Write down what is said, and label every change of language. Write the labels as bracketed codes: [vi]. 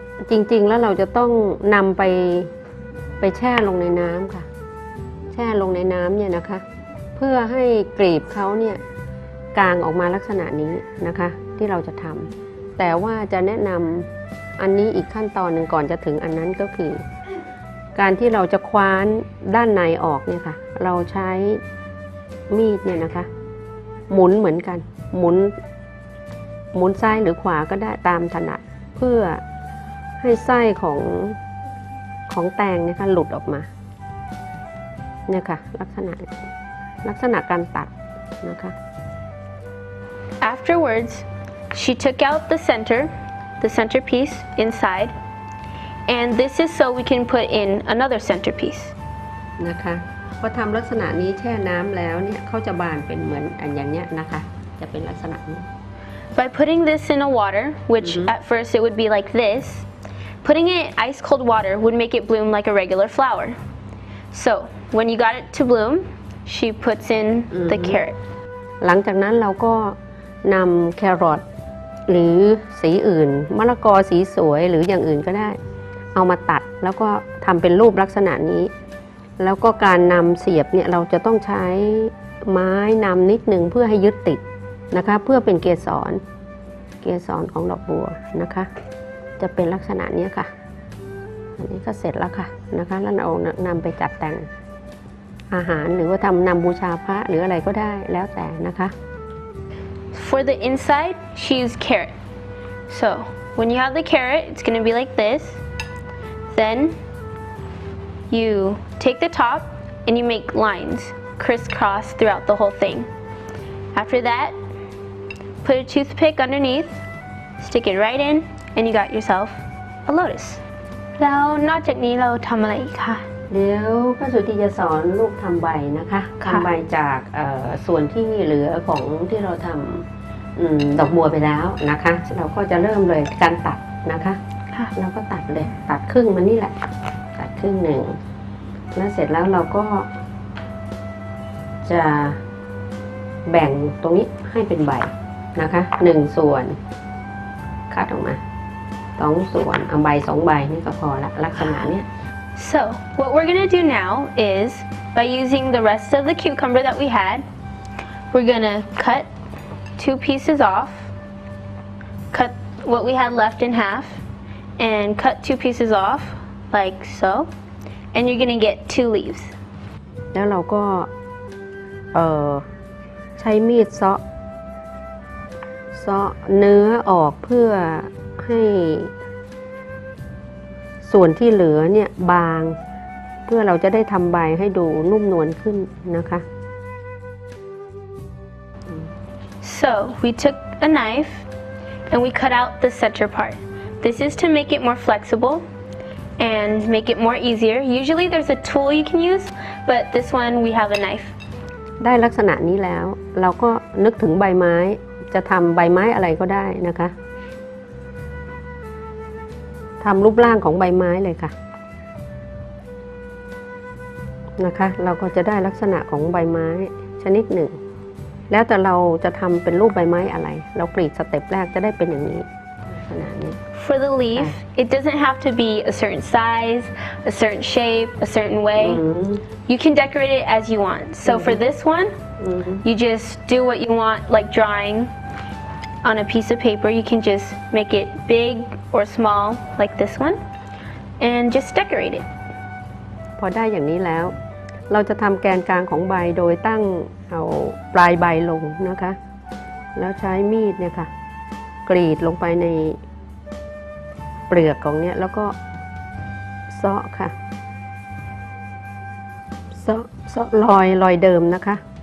[th] จริงๆแล้วเราจะต้องนำไปแช่ลงในน้ำค่ะแช่ลงในน้ำเนี่ยนะคะเพื่อให้กลีบเขาเนี่ยกางออกมาลักษณะนี้นะคะที่เราจะทำแต่ว่าจะแนะนำอันนี้อีกขั้นตอนหนึ่งก่อนจะถึงอันนั้นก็คือการที่เราจะคว้านด้านในออกเนี่ยค่ะเราใช้มีดเนี่ยนะคะหมุนเหมือนกันห มุนซ้ายหรือขวาก็ได้ตามถนัดเพื่อให้ไส้ของแตงเนี่ยค่ะหลุดออกมาเนี่ยค่ะลักษณะการตัดนะคะ [en] Afterwards, she took out the centerpiece inside, and this is so we can put in another centerpiece. [th] นะคะพอทำลักษณะนี้แช่น้ำแล้วเนี่ยเขาจะบานเป็นเหมือนอันอย่างเนี้ยนะคะจะเป็นลักษณะนี้ [en] By putting this in a water, which at first it would be like this, putting it in ice cold water would make it bloom like a regular flower. So when you got it to bloom, she puts in the carrot. [th] หลังจากนั้นเราก็นำแครอทหรือสีอื่นมะละกอสีสวยหรืออย่างอื่นก็ได้เอามาตัดแล้วก็ทำเป็นรูปลักษณะนี้แล้วก็การนำเสียบเนี่ยเราจะต้องใช้ไม้นำนิดนึงเพื่อให้ยึดติดนะคะเพื่อเป็นเกสร ของดอกบัวนะคะจะเป็นลักษณะนี้ค่ะอันนี้ก็เสร็จแล้วค่ะนะคะแล้วเรานำไปจัดแต่งอาหารหรือว่านำบูชาพระหรืออะไรก็ได้แล้วแต่นะคะ [en] For the inside, she used carrot. So when you have the carrot, it's going to be like this. Then you take the top and you make lines crisscross throughout the whole thing. After that, put a toothpick underneath, stick it right in, and you got yourself a lotus. [th] แล้วนอกจากนี้เราทำอะไรอีกคะ เดี๋ยวป้าสุธีจะสอนลูกทำใบนะคะทำใบจากส่วนที่เหลือของที่เราทำดอกบัวไปแล้วนะคะเราก็จะเริ่มเลยการตัดนะคะเราก็ตัดเลยตัดครึ่งมันนี่แหละตัดครึ่งหนึ่งแล้วเสร็จแล้วเราก็จะแบ่งตรงนี้ให้เป็นใบนะคะ1 ส่วนคัดออกมา2 ส่วนเอาใบ2 ใบนี่ก็พอละลักษณะเนี้ย [en] So what we're gonna do now is by using the rest of the cucumber that we had, we're gonna cut 2 pieces off, cut what we had left in half, and cut 2 pieces off like so, and you're gonna get 2 leaves. [th] แล้วเราก็ใช้มีดเซาะเนื้อออกเพื่อให้ส่วนที่เหลือเนี่ยบางเพื่อเราจะได้ทำใบให้ดูนุ่มนวลขึ้นนะคะ [en] So we took a knife and we cut out the center part. This is to make it more flexible and make it more easier. Usually there's a tool you can use, but this one we have a knife. [th] ได้ลักษณะนี้แล้ว เราก็นึกถึงใบไม้จะทำใบไม้อะไรก็ได้นะคะทำรูปร่างของใบไม้เลยค่ะนะคะเราก็จะได้ลักษณะของใบไม้ชนิดหนึ่งแล้วแต่เราจะทำเป็นรูปใบไม้อะไรเรากรีดสเต็ปแรกจะได้เป็นอย่างนี้ขนาดนี้ [en] For the leaf, it doesn't have to be a certain size, a certain shape, a certain way. You can decorate it as you want. So for this one, you just do what you want, like drawing on a piece of paper. You can just make it big or small, like this one, and just decorate it. [th] พอได้อย่างนี้แล้วเราจะทำแกนกลางของใบโดยตั้งเอาปลายใบลงนะคะแล้วใช้มีดเนี่ยค่ะกรีดลงไปในเปลือกของเนี้ยแล้วก็เซาะค่ะเซาะรอยเดิมนะคะ